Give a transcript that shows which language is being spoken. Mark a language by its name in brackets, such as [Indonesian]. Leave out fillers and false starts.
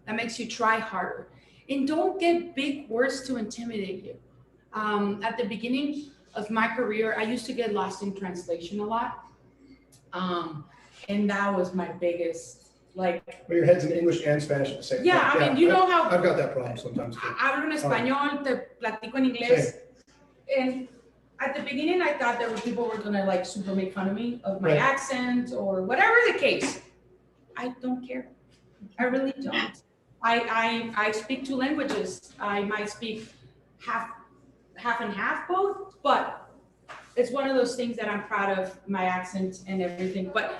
[English] That makes you try harder. And don't get big words to intimidate you. At the beginning of my career, I used to get lost in translation a lot. And that was my biggest, like. But your head's in English and Spanish at the same time. Yeah, I mean, you know how. I've got that problem sometimes too. [Spanish] Hablo en español, te platico en inglés. [English] And at the beginning, I thought that people were gonna like super make fun of me, of my accent or whatever the case. I don't care. I really don't. I speak 2 languages. I might speak half and half both, but it's one of those things that I'm proud of, my accent and everything.